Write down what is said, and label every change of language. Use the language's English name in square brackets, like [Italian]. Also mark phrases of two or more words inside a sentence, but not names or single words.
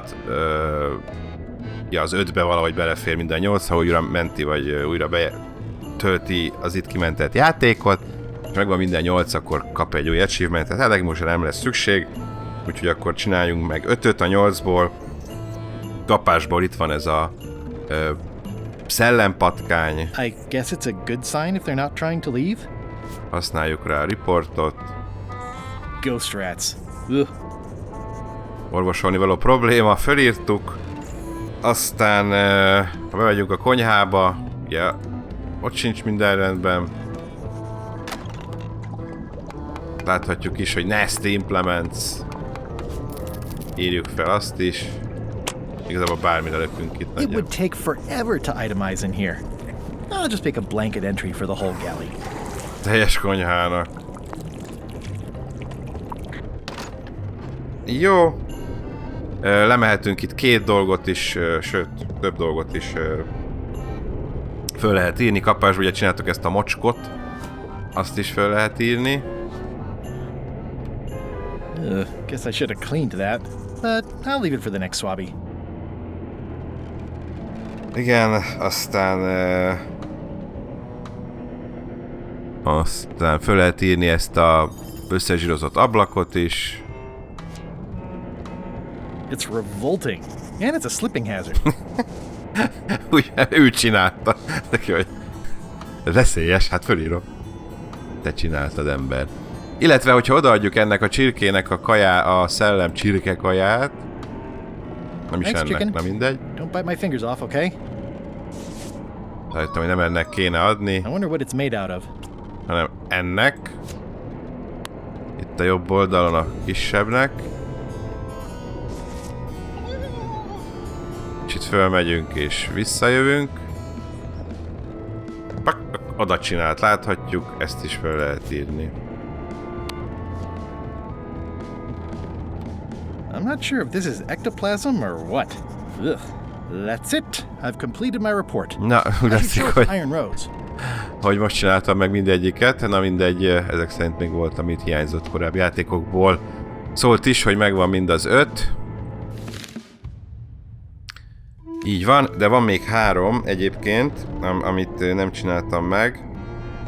[Hungarian] Ja, az 5-be valahogy belefér mind a 8, ha újra menti, vagy újra betölti az itt kimentett játékot, és megvan minden 8, akkor kap egy új achievementet. Hát most nem lesz szükség, úgyhogy akkor csináljunk meg 5-öt a 8-ból. Kapásból itt van ez a szellempatkány. [English] I guess it's a good sign if they're not trying to leave. [Hungarian] Használjuk rá a riportot. [English] Ghost rats. Ugh. [Hungarian] Orvosolni való probléma, fölírtuk. Aztán ha bemegyünk a konyhába, ugye ott sincs minden rendben. Láthatjuk is, hogy Nasty Implements. Írjuk fel azt is. Igazából bármire lökünk itt. [English] It would take forever to itemize in here. I'll just make a blanket entry for the whole galley. [Hungarian] Teljes konyhának. Jó. Lemehetünk itt 2 dolgot is, sőt, több dolgot is föl lehet írni. Kapásból ugye csináltuk ezt a mocskot. Azt is föl lehet írni. [English] Guess I should have cleaned that, but I'll leave it for the next swabby. [Hungarian] Igen, aztán föl lehet írni ezt a összezsírozott ablakot is. [English] It's revolting, and it's a slipping hazard. [Hungarian] Ugye, ő csinálta. Neki vagy. Veszélyes, hát fölírom. Te csináltad, ember. Illetve, hogyha odaadjuk ennek a csirkének a szellem csirke kaját. Nem is [English] Thanks, [Hungarian] ennek, [English] chicken. [Hungarian] na mindegy. [English] Don't bite my fingers off, okay? [Hungarian] Találtam, hogy nem ennek kéne adni, [English] I wonder what it's made out of. [Hungarian] hanem ennek. Itt a jobb oldalon a kisebbnek. És itt fölmegyünk és visszajövünk. Oda csinált, láthatjuk, ezt is fel lehet írni. [English] I'm not sure if this is ectoplasm or what. Ugh. That's it. I've completed my report. [Hungarian] Na, úgy látszik, hogy, Iron Rose. hogy most csináltam meg mindegyiket. Na mindegy, ezek szerint még volt, amit hiányzott korábbi játékokból. Szólt is, hogy megvan mind az 5. Így van, de van még 3 egyébként, amit nem csináltam meg.